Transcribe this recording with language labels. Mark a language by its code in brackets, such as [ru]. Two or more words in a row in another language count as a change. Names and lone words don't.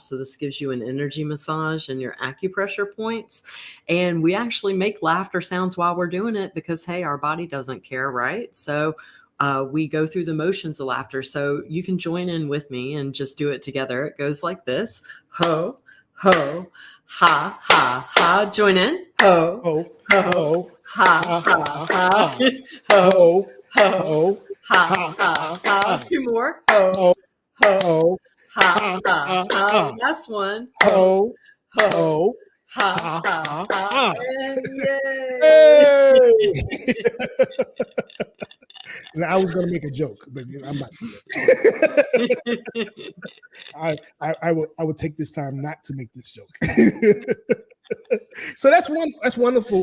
[en] So this gives you an energy massage and your acupressure points. And we actually make laughter sounds while we're doing it because, hey, our body doesn't care, right? So we go through the motions of laughter. So you can join in with me and just do it together. It goes like this: ho, ho, ha, ha, ha. Join in. Ho, Ho, ho, ho, ha, ha, ha. ho, Ho, ho, ha, ha, ha. Two more. Ho, ho, ho, ho, ha, ha, ha. Last one. ho, Ho, ho, ha, ha, ha. ha. And yay! Hey! And I was going to make a joke, but I'm not. I will take this time not to make this joke. So that's wonderful.